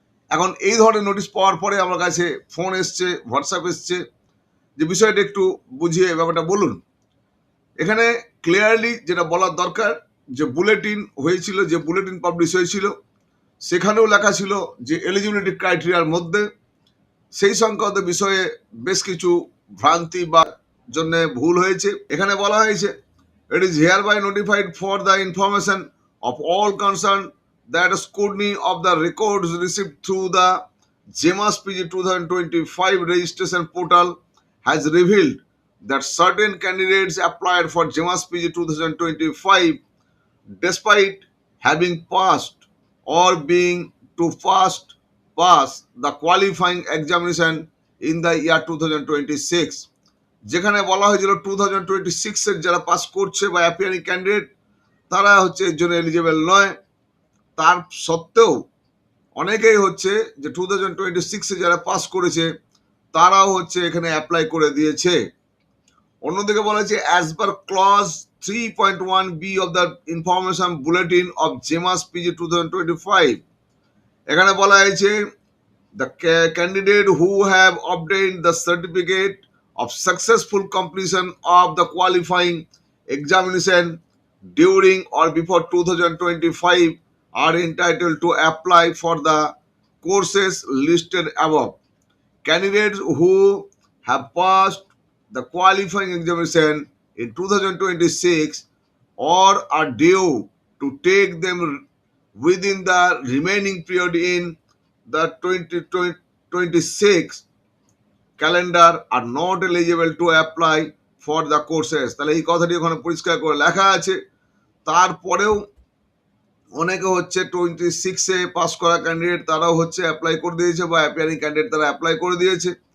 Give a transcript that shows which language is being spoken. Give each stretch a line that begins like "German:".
Bangla: এখন এই ধরনের নোটিশ পাওয়ার পরে আমার কাছে ফোন এসছে, হোয়াটসঅ্যাপ এসছে যে বিষয়টা একটু বুঝিয়ে ব্যাপারটা বলুন। এখানে ক্লিয়ারলি যেটা বলার দরকার, যে বুলেটিন হয়েছিল, যে বুলেটিন পাবলিশ হয়েছিল, সেখানেও লেখা ছিল যে এলিজিবিলিটি ক্রাইটেরিয়ার মধ্যে সেই সংক্রান্ত বিষয়ে বেশ কিছু ভ্রান্তি বা জন্য ভুল হয়েছে। এখানে বলা হয়েছে
English: it is hereby notified for the information of all concerned that scrutiny of the records received through the JEMAS PG 2025 registration portal has revealed that certain candidates applied for JEMAS PG 2025 despite having passed or being to pass the qualifying examination in the year 2026.
Bangla: যেখানে বলা হয়েছিল 2026-এর যারা pass করছে বা appearing candidate, তারা হচ্ছে এর জন্য এলিজিবল নয়। তার সত্ত্বেও অনেকেই হচ্ছে যে 2026-এ যারা পাস করেছে তারাও হচ্ছে এখানে অ্যাপ্লাই করে দিয়েছে। অন্যদিকে বলা হয়েছে
English: as per clause 3.1b of the information bulletin of JEMAS PG 2025,
Bangla: এখানে বলা হয়েছে
English: the candidate who have obtained the certificate of successful completion of the qualifying examination during or before 2025 are entitled to apply for the courses listed above. Candidates who have passed the qualifying examination in 2026 or are due to take them within the remaining period in the 2026 calendar are not eligible to apply for the courses.
Bangla: তাহলে এই কথাটি ওখানে পরিষ্কার করে লেখা আছে। তারপরেও অনেকে হচ্ছে 26-এ পাস করা ক্যান্ডিডেট তারাও হচ্ছে অ্যাপ্লাই করে দিয়েছে, বা অ্যাপিয়ারিং ক্যান্ডিডেট তারা অ্যাপ্লাই করে দিয়েছে।